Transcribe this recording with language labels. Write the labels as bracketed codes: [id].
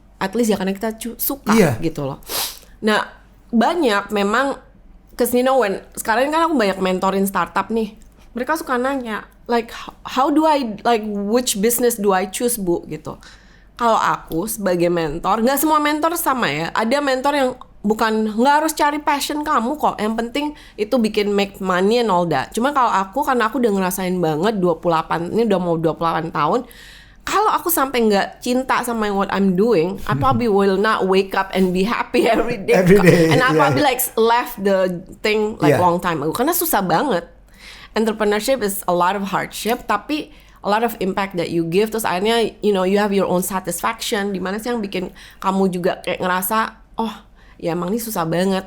[id] At least ya karena kita suka gitu loh. Nah, banyak memang sekarang kan aku banyak mentorin startup nih. Mereka suka nanya, [en] like how do I like which business do I choose [id] Bu gitu. Kalau aku sebagai mentor, nggak semua mentor sama ya. Ada mentor yang nggak harus cari passion kamu kok. Yang penting itu bikin [en] make money and all that. [id] Cuma kalau karena aku udah ngerasain banget 28, ini udah mau 28 tahun. Kalau aku sampai nggak cinta sama [en] what I'm doing, I probably will not wake up and be happy every day. And I probably like left the thing like long time ago. [id] Karena susah banget. [en] Entrepreneurship is a lot of hardship, tapi a lot of impact that you give. [id] Terus akhirnya, [en] you have your own satisfaction. [id] Dimana sih yang bikin kamu juga kayak ngerasa, oh ya emang ini susah banget.